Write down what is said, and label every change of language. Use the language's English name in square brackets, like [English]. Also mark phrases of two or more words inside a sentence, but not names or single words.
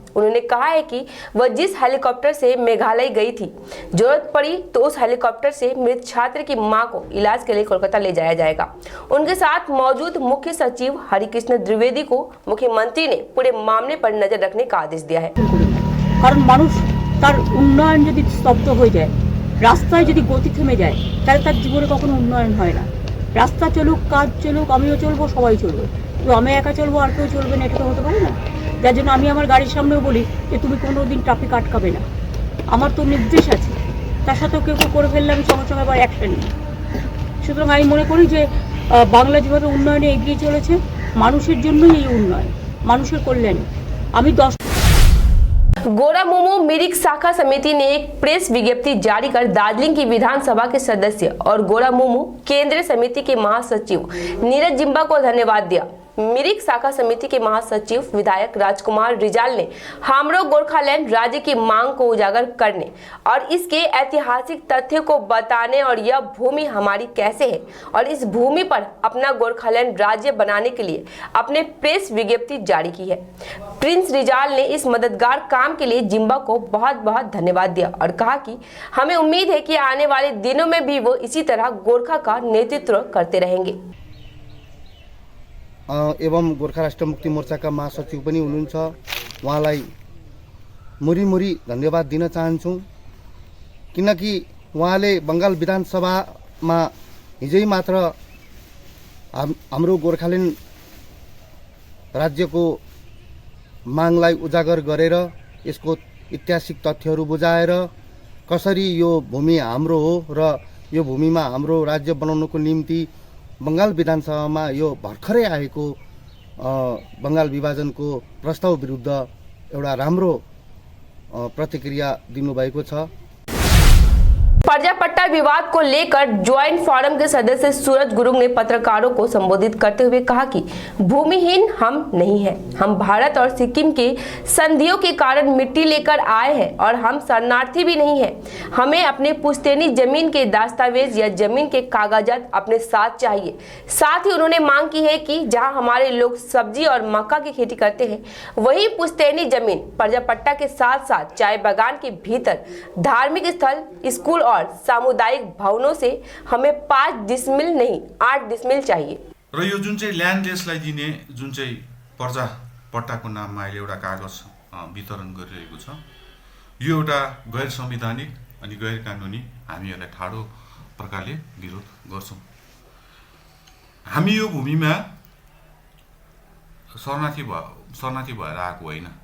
[Hindi] उन्होंने कहा है कि वह जिस हेलीकॉप्टर से मेघालय गई थी, जरूरत पड़ी तो उस हेलीकॉप्टर से मृत छात्र की मां को इलाज के लिए कोलकाता ले जाया जाएगा। उनके साथ मौजूद मुख्य सचिव हरिकृष्ण द्विवेदी को मुख्यमंत्री ने पूरे मामले पर नजर रखने का आदेश दिया है। [Bangla] কারণ মানুষ তার উন্নয়ন যদি স্তব্ধ হয়ে যায়, রাস্তায় যদি গতি থেমে যায়, তাহলে তার জীবনে কখনো উন্নয়ন হয় না। রাস্তা চলুক, কাজ চলুক, আমিও চলবো, সবাই চলবে। तो আমি একা চলবো আর কেউ চলবে না, এটা তো হতে পারে না। যার জন্য আমি আমার গাড়ির সামনেও বলি যে তুমি কোনোদিন ট্রাফিক আটকাবে না। আমার তো নির্দেশ আছে, তার সাথেও কেউ কেউ করে ফেললে আমি সঙ্গে সঙ্গে আবার অ্যাকশন নিই। সুতরাং আমি মনে করি যে বাংলা যেভাবে উন্নয়নে এগিয়ে চলেছে, মানুষের জন্যই এই উন্নয়ন, মানুষের কল্যাণে। আমি 10 [Hindi] गोरामुमो मिरिक शाखा समिति ने एक प्रेस विज्ञप्ति जारी कर दार्जिलिंग की विधानसभा के सदस्य और गोरामुमो केंद्रीय समिति के महासचिव नीरज जिम्बा को धन्यवाद दिया। मिरिक शाखा समिति के महासचिव विधायक राजकुमार रिजाल ने हामरो गोरखालैंड राज्य की मांग को उजागर करने और इसके ऐतिहासिक तथ्य को बताने और यह भूमि हमारी कैसे है और इस भूमि पर अपना गोरखालैंड राज्य बनाने के लिए अपने प्रेस विज्ञप्ति जारी की है। प्रिंस रिजाल ने इस मददगार काम के लिए जिम्बा को बहुत बहुत धन्यवाद दिया और कहा कि हमें उम्मीद है कि आने वाले दिनों में भी वो इसी तरह गोरखा का नेतृत्व करते रहेंगे। [Nepali] एवं गोर्खा राष्ट्र मुक्ति मोर्चाका महासचिव पनि हुनुहुन्छ, उहाँलाई मुरी धन्यवाद दिन चाहन्छु। किनकि उहाँले बङ्गाल विधानसभामा हिजै मात्र हाम्रो गोर्खाल्यान्ड राज्यको मागलाई उजागर गरेर यसको ऐतिहासिक तथ्यहरू बुझाएर कसरी यो भूमि हाम्रो हो र यो भूमिमा हाम्रो राज्य बनाउनको निम्ति बङ्गाल विधानसभामा यो भर्खरै आएको बङ्गाल विभाजनको प्रस्ताव विरुद्ध एउटा राम्रो प्रतिक्रिया दिनुभएको छ। [Hindi] पर्जापट्टा विवाद को लेकर ज्वाइंट फोरम के सदस्य सूरज गुरुंग ने पत्रकारों को संबोधित करते हुए कहा कि भूमिहीन हम नहीं हैं, हम भारत और सिक्किम के संधियों के कारण मिट्टी लेकर आए हैं और हम शरणार्थी भी नहीं हैं। हमें अपने पुश्तैनी जमीन के दस्तावेज या जमीन के कागजात अपने साथ चाहिए। साथ ही उन्होंने मांग की है कि जहां हमारे लोग सब्जी और मक्का की खेती करते हैं, वही पुश्तैनी जमीन पर्जापट्टा के साथ साथ चाय बागान के भीतर धार्मिक स्थल, स्कूल और सामुदायिक भवनों से हमें 5 डिसमिल नहीं 8 डिसमिल चाहिए। [Nepali] र यो जुन चाहिँ ल्यान्ड टेस्टलाई दिने जुन चाहिँ पर्जा पट्टाको नाममा अहिले एउटा कागज वितरण गरिरहेको छ, यो एउटा गैर संवैधानिक अनि गैर कानुनी, हामी यसलाई ठाडो प्रकारले विरोध गर्छौं। हामी यो भूमिमा शरणार्थी भएर आएको होइन।